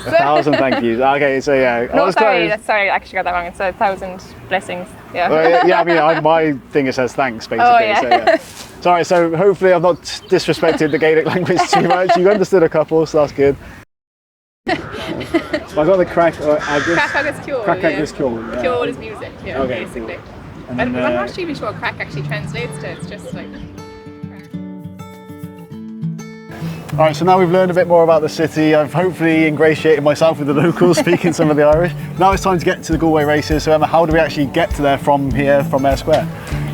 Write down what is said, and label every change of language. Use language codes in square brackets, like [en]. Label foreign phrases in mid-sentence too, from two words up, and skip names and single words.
[en] 1,000 thank yous. Okay, so yeah. No, sorry, I actually got that wrong. It's 1,000 blessings. Yeah. Well, yeah, I mean, my thing says thanks, basically. Oh, yeah. So, yeah. Sorry, so hopefully I've not disrespected the Gaelic language too much. You understood a couple, so that's good. So I got the [ga] crack agus. Crack agus Ceol. Crack agus Ceol. [en] Ceol is music, yeah, okay, basically. Cool. I'm not even sure what crack actually translates to. It's just like. All right, so now we've learned a bit more about the city. I've hopefully ingratiated myself with the locals, speaking some of the Irish. Now it's time to get to the Galway Races. So Emma, how do we actually get to there from here, from Eyre Square?